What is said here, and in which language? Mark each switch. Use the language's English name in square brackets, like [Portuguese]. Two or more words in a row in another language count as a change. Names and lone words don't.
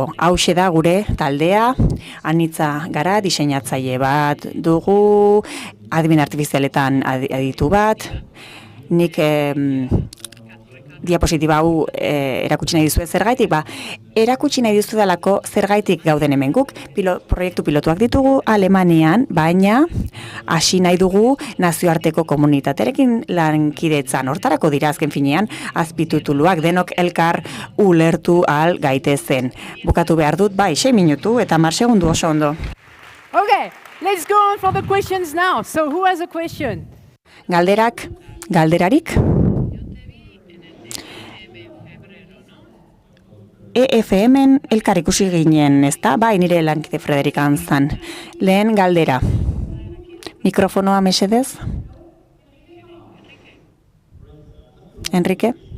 [Basque] Hauxe da gure taldea, anitza gara, diseinatzaile bat dugu, adimen artifizialetan aditu bat, nik diapositiba hau erakutsi nahi dizuet zergaitik, erakutsi nahi dizuet dalako zergaitik gauden hemen guk, proiektu pilotuak ditugu Alemanian, baina hasi nahi dugu nazioarteko komunitaterekin lankidetzan. Hortarako dira azken finean azpitituluak denok elkar ulertu ahal gaitezen. Bukatu behar dut, 6 minutu eta 10 segundu oso ondo. [English] Okay, let's go on for the questions now. So who has a question? [Basque] Galderarik? EFM-en elkar ikusi ginen, ezta? Nire lankide Frederik Anzan. Lehen galdera. Mikrofonoa mesedez? Enrique?